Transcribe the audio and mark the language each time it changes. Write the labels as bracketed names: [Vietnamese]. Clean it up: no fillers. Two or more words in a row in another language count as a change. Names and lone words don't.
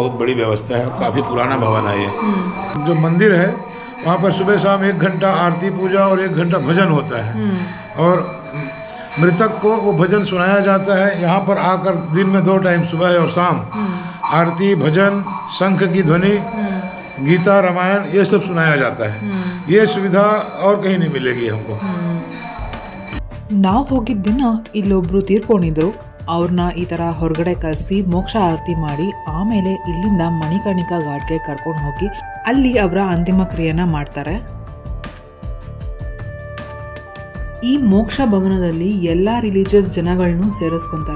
[Hindi] बहुत बड़ी व्यवस्था है, काफ़ी पुराना भवन है ये। जो मंदिर है वहाँ पर सुबह शाम 1 घंटा आरती पूजा और 1 घंटा भजन होता है। और मृतक को वो भजन सुनाया जाता है। यहाँ पर आकर दिन में 2 टाइम सुबह और शाम आरती भजन शंख की ध्वनि गीता रामायण ये सब सुनाया जाता है। ये सुविधा और कहीं नहीं मिलेगी हमको। [Kannada] ನಾವು ಹೋಗಿದ್ದ ದಿನ ಇಲ್ಲೊಬ್ರು ತೀರ್ಕೊಂಡಿದ್ರು. ಅವ್ರನ್ನ ಈ ಥರ ಹೊರಗಡೆ ಕರೆಸಿ ಮೋಕ್ಷ ಆರತಿ ಮಾಡಿ ಆಮೇಲೆ ಇಲ್ಲಿಂದ ಮಣಿಕರ್ಣಿಕಾ ಘಾಟ್ಗೆ ಕರ್ಕೊಂಡು ಹೋಗಿ ಅಲ್ಲಿ ಅವರ ಅಂತಿಮ ಕ್ರಿಯೆನ ಮಾಡ್ತಾರೆ. ಈ ಮೋಕ್ಷ ಭವನದಲ್ಲಿ ಎಲ್ಲ ರಿಲಿಜಿಯಸ್ ಜನಗಳನ್ನೂ ಸೇರಿಸ್ಕೊತಾರೆ.